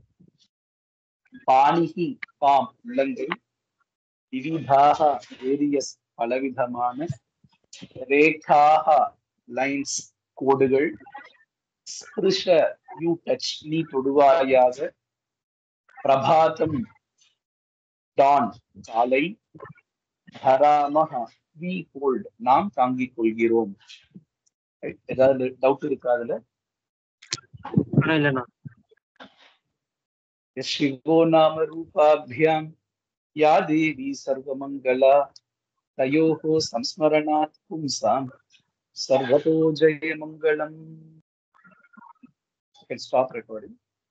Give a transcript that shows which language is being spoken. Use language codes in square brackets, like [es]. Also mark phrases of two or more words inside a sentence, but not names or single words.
[ta] பாணிஹி பாம் உள்ளங்கை, விவிதாக வேரியஸ் பலவிதமான, ரேகாக லைன்ஸ் கோடுகள், ஸ்பிருஷ [en] you touch [ta] நீ தொடுவாயாக, பிரபாதம் டான் காலை, தராமஹ [en] we hold [ta] நாம் தாங்கிக் கொள்கிறோம். ஏதாவது டவுட் இருக்கா அதுல? இல்லைண்ணா. [sa] शिवो नाम रूपाभ्याम या देवी सर्वमंगला तयोः संस्मरणात् पुंसां सर्वतो जय मंगलम. [en] You can stop recording.